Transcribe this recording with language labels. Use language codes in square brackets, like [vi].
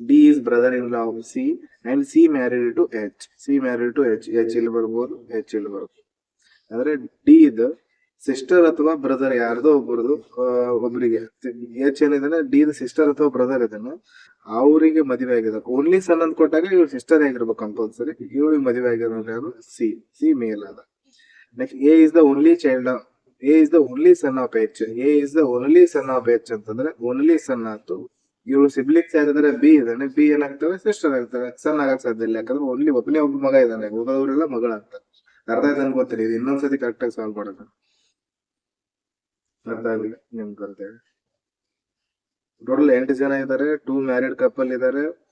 [en] D is brother-in-law of C and C married to H. C married to H. [kn] H ಇಲ್ಲಿ ಬರ್ಬೋದು, H ಇಲ್ಲಿ ಬರ್ಬೋದು. ಅಂದ್ರೆ D ಇದು ಸಿಸ್ಟರ್ ಅಥವಾ ಬ್ರದರ್ ಯಾರ್ದೋ ಒಬ್ಬರದು, ಒಬ್ಬರಿಗೆ H ಏನಿದಾನೆ D ದ ಸಿಸ್ಟರ್ ಅಥವಾ ಬ್ರದರ್ ಇದನ್ನ ಅವರಿಗೆ ಮದುವೆ ಆಗಿದೆ. ಓನ್ಲಿ ಸನ್ ಅಂತ ಕೊಟ್ಟಾಗ ಇವ್ರು ಸಿಸ್ಟರ್ ಆಗಿರ್ಬೇಕು ಕಂಪಲ್ಸರಿ. ಇವಳಿಗೆ ಮದುವೆ ಆಗಿರೋದು ಯಾರು, ಸಿ. ಸಿ ಮೇಲ್ ಅದ. [en] Next, A is the only child of A is the only son of H. A is the only son of H [kn] ಅಂತಂದ್ರೆ ಓನ್ಲಿ ಸನ್ ಆಯ್ತು. ಇವ್ರು ಸಿಬ್ಲಿಂಗ್ಸ್ ಯಾರಿದ್ದಾರೆ, ಬಿ ಇದಾನೆ, ಬಿ ಏನಾಗ್ತವೆ ಸಿಸ್ಟರ್ ಆಗ್ತವೆ. ಸನ್ ಆಗಕ್ ಸಾಧ್ಯ ಇಲ್ಲ, ಯಾಕಂದ್ರೆ ಓನ್ಲಿ ಒಬ್ಬನೇ ಒಬ್ಬ ಮಗ ಇದ್ದಾನೆ, ಉಳಿದವರೆಲ್ಲ ಮಗಳಾಗ್ತಾರೆ. ಅರ್ಥ ಆಯ್ತು ಅನ್ಕೋತೀರಿ. ಇದು ಇನ್ನೊಂದ್ಸತಿ ಕರೆಕ್ಟ್ ಆಗಿ ಸಾಲ್ವ್ ಮಾಡೋಣ. ಅರ್ಥ ಆಗಿಲ್ಲ ನಿಮ್ಗೆ ಅಂತೇಳಿ. ಟೋಟಲ್ 8 ಜನ ಇದ್ದಾರೆ, 2 ಮ್ಯಾರಿಡ್ ಕಪಲ್ ಇದ್ದಾರೆ.